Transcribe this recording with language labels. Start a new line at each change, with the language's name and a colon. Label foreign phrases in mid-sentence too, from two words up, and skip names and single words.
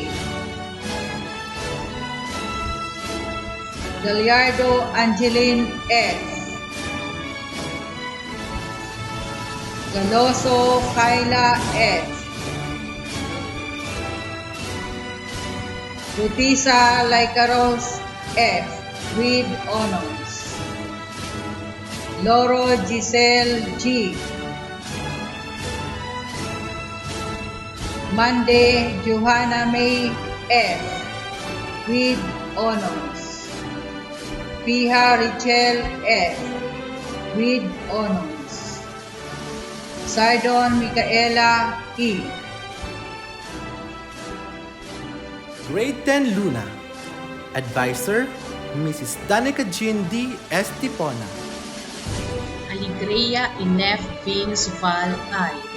English: Gallardo Angeline S. Galoso Kyla S. Rutisa Lycaros F. with honors. Loro Giselle G. Monday Johanna May F. with honors. Piha Richel F. with honors. Sardon Micaela E. Grade 10 Luna. Advisor, Mrs. Danica Jean D. Estipona. Aligrea Inef Vince Val I.